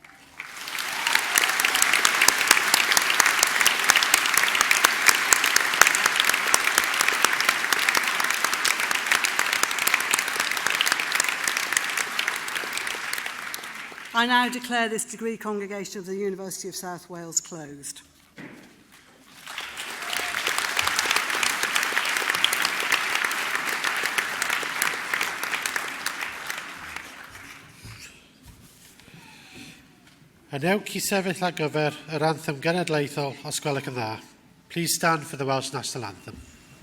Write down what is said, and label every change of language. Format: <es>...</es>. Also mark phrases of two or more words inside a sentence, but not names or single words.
<en>I now declare this degree congregation of the University of South Wales closed.</en> <cy>Anewch I sefyll ar gyfer yr anthem genedlaethol os gwelwch yn dda.</cy> <en>Please stand for the Welsh National Anthem.</en>